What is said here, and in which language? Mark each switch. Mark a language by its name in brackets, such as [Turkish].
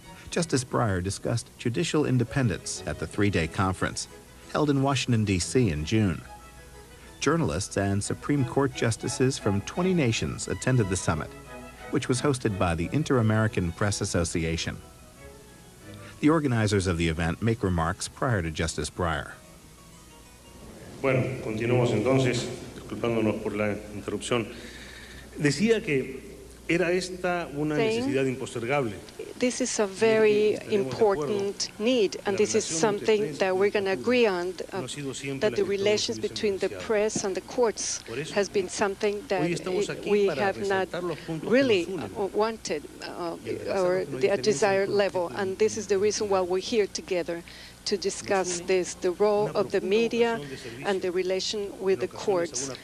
[English] Justice Breyer discussed judicial independence at the three-day conference held in Washington, D.C. in June. Journalists and Supreme Court justices from 20 nations attended the summit, which was hosted by the Inter-American Press Association. The organizers of the event make remarks prior to Justice Breyer. [Spanish] Bueno, continuamos entonces, disculpándonos por la interrupción. Decía que era esta una necesidad impostergable. [English] This is a very important need, and this is something that we're going to agree on, that the relations between the press and the courts has been something that we have not really wanted or the desired level, and this is the reason why we're here together to discuss this, the role of the media and the relation with the courts.